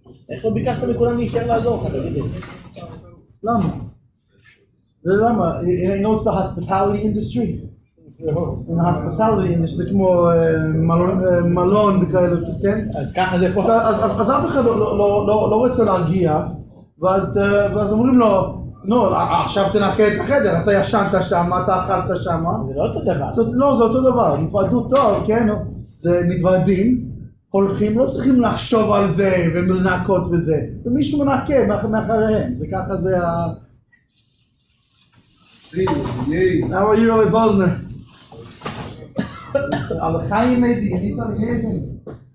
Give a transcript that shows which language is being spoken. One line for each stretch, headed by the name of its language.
Hebrew: איך לא ביקשת מכולם להישאר לעזור לך, תגיד לי? למה?
English: You know it's the hospitality industry? In the hospitality industry,
Hebrew: זה כמו מלון וכאלה, כן? אז ככה זה פה. אז אף אחד לא רוצה להגיע, ואז אומרים לו, נו, עכשיו תנקה את החדר, אתה ישנת שם, אתה אכלת שם. זה לא אותו דבר. לא, זה אותו דבר, מתוועדות טוב, כן? זה מתוועדים. הולכים, לא צריכים לחשוב על זה ולנקות וזה, ומישהו מנקה מאחריהם, זה ככה זה ה...
English: How are you, Rabbi Bosner?
Hebrew: אבל
English: חיים maybe, you need something anything?